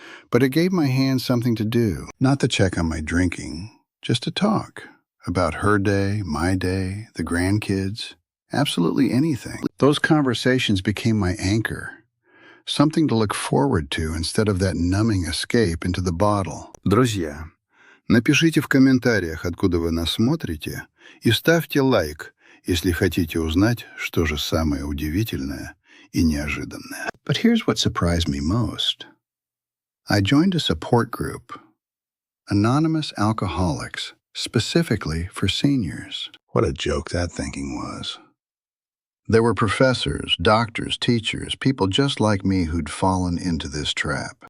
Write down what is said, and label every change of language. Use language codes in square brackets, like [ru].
[en] But it gave my hands something to do. Not to check on my drinking, just to talk about her day, my day, the grandkids, absolutely anything. Those conversations became my anchor. Something to look forward to instead of that numbing escape into the bottle. [ru] Друзья, напишите в комментариях, откуда вы нас смотрите, и ставьте лайк, если хотите узнать, что же самое удивительное и неожиданное. [en] But here's what surprised me most. I joined a support group, Anonymous Alcoholics, specifically for seniors. What a joke that thinking was. There were professors, doctors, teachers, people just like me who'd fallen into this trap.